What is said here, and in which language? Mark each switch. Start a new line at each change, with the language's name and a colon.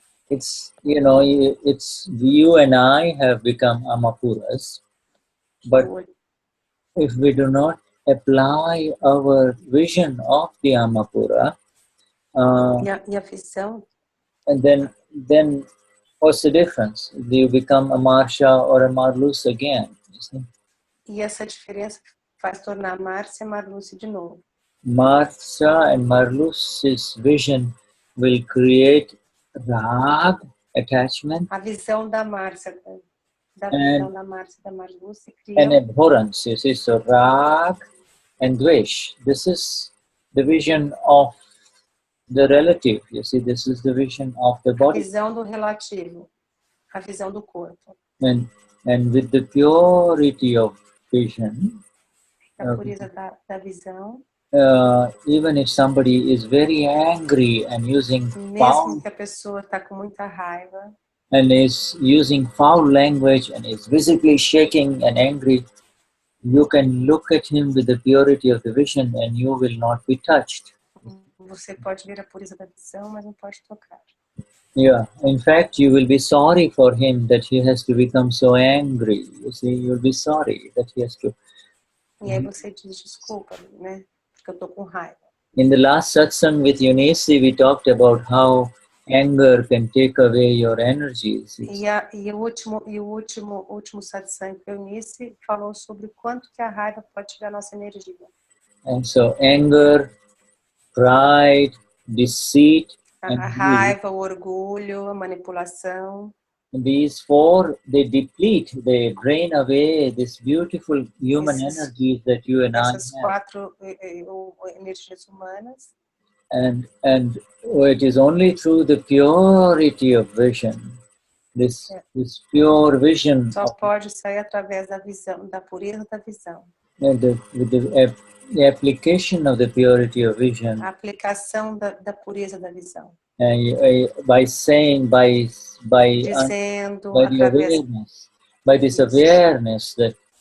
English: It's you and I have become Amapuras, but if we do not apply our vision of the Amapura,
Portuguese: E a visão,
English: and then what's the difference? Do you become a Marcia or a Marluce again? You see?
Portuguese: E essa diferença faz tornar Marcia e Marluce de novo.
English: Marcia and Marluce's vision will create rag, attachment,
Portuguese: A visão da Marcia, visão da Marcia e da Marluce cria
English: and abhorrence. You see, so rag and dvesh. This is the vision of the relative. You see, this is the vision of the
Portuguese: a
English: body.
Portuguese: visão do relativo, a visão do corpo.
English: And with the purity of vision,
Portuguese: A pureza da visão,
English: even if somebody is very angry and using
Portuguese: mesmo que a pessoa está com muita raiva
English: and is using foul language and is visibly shaking and angry, you can look at him with the purity of the vision and you will not be touched.
Portuguese: você pode ver a pureza da visão, mas não pode tocar.
English: Yeah, in fact, you will be sorry for him that he has to become so angry. You see, you'll be sorry that he has to.
Portuguese: E aí você diz desculpa, né? Porque eu tô com raiva.
English: In the last Satsang with Eunice, we talked about how anger can take away your energies.
Portuguese: E o último satsang que eu Eunice falou sobre o quanto que a raiva pode tirar nossa energia.
English: And so anger, pride, deceit,
Portuguese: A raiva, o orgulho, a manipulação.
English: These four, they deplete, they drain away this beautiful human energy that you and I
Portuguese: Essas
English: have.
Portuguese: 4 energias humanas.
English: And it is only through the purity of vision, this pure vision.
Portuguese: Só pode sair através da visão, da pureza da visão.
English: With the application of the purity of vision.
Portuguese: A aplicação da pureza da visão.
English: By saying, by
Portuguese: Dizendo,
English: the awareness, by this awareness that